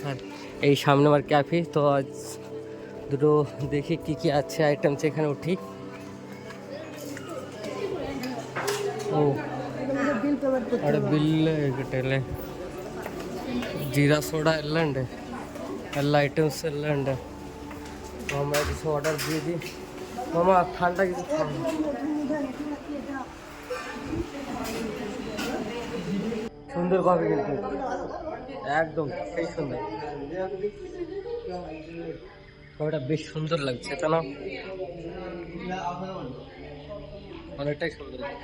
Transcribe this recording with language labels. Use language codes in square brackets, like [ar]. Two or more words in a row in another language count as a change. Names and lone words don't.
[bn] আর এই সামনে আমার ক্যাফে, তো আজ দুটো দেখি কি কি আছে আইটেমস, এখানে উঠি। [ml] ഓ അവിടെ ബില്ല് കിട്ടല്ലേ, ജീരാ സോഡ എല്ലാം ഉണ്ട്, എല്ലാ ഐറ്റംസ് എല്ലാം ഉണ്ട്। [bn] তো আমরা কিছু অর্ডার দিয়ে দিই। মামা ঠান্ডা কিছু খাবো। সুন্দর কফি কিন্তু একদম সেই সুন্দর, কফিটা বেশ সুন্দর লাগছে তাই না, অনেকটাই সুন্দর।